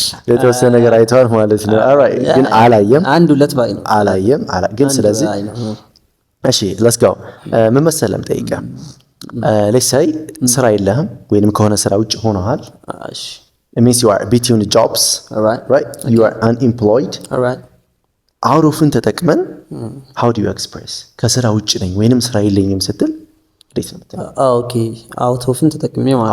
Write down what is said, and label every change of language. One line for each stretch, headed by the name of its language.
Amharic: የተወሰነ ነገር አይተዋል ማለት ነው alright ግን አላየም አንድ ሁለት ባይ ነው አላየም ግን ስለዚህ እሺ
English: let's go
Amharic: ምን መሰለም ጠይቀ
English: let's say
Amharic: ስራ የለህም ወይንም ከሆነ ስራ ውጭ ሆነሃል እሺ
English: it means you are between jobs right you are unemployed alright
Amharic: out of ተጠቅመን
English: how do you express
Amharic: ከስራ ውጭ ነኝ ወይንም ስራ የለኝም ስትል እንዴት ነው የምትለው ኦኬ out of ተጠቅሜ ማለት